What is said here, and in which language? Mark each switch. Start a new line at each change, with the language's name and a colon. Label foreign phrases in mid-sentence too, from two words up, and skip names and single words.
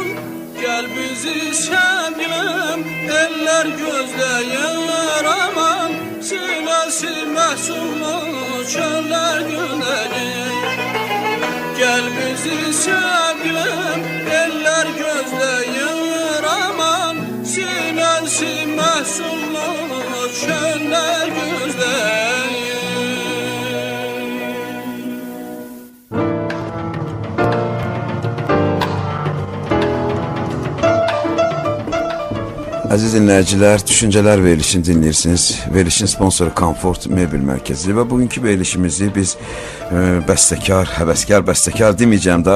Azerbaijani: Gel bizi sevgilim eller gözleyer aman, sinesi mahzunlu çöller güneyir. Gel bizi sevgilim eller gözleyer aman, sinesi mahzunlu çöller güneyir. Əziz dinləyicilər, Düşüncələr verilişini dinləyirsiniz. Verilişin sponsoru Comfort Mebel Mərkəzi və bugünkü verilişimizi biz bəstəkar, həvəskar bəstəkar deməyəcəm daha.